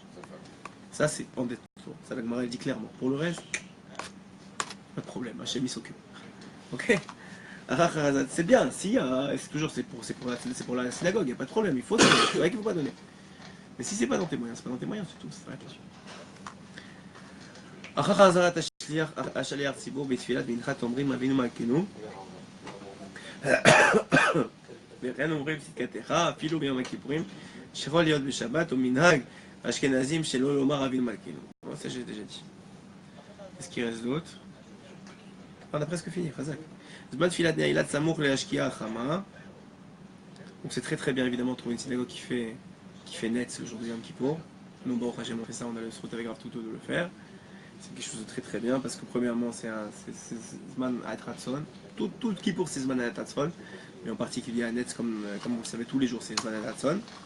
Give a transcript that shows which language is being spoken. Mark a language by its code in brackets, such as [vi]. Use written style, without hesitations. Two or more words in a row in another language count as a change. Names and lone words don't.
[fr] Ça, c'est endettement. Ça, la Gemara, elle dit clairement. Pour le reste, pas de problème. Hachem, il s'occupe. Ok? C'est bien. Si, c'est toujours pour la synagogue, il n'y a pas de problème. Il faut donner. C'est vrai qu'il ne faut pas donner. Mais si c'est pas dans tes moyens, c'est pas dans tes moyens, c'est tout. C'est attention. [he] אחר חזרת השליח ציבור בתפילת מנחת אומרים אבינו מלכנו וכן אומרים צדקתך אפילו ביום הכיפורים שיכול להיות בשבת ומנהג האשכנזים שלא לומר אבינו מלכנו. [fr] Ça j'ai déjà dit. Est-ce qu'il reste d'autres? On a presque fini, Khazak. [he] זמן תפילת נעילת סמוך להשקיעה החמה. [fr] Donc c'est très très bien évidemment de trouver une synagogue qui fait net le jour du Yom Kippour. Nous, bon, on fait ça, on a le srout avec Rav Tuto de le faire. C'est quelque chose de très très bien parce que premièrement c'est [he] זמן הרצון. [fr] Tout le Kippour c'est [he] זמן הרצון, [fr] mais en particulier à Netz comme vous le savez tous les jours c'est [he] זמן הרצון.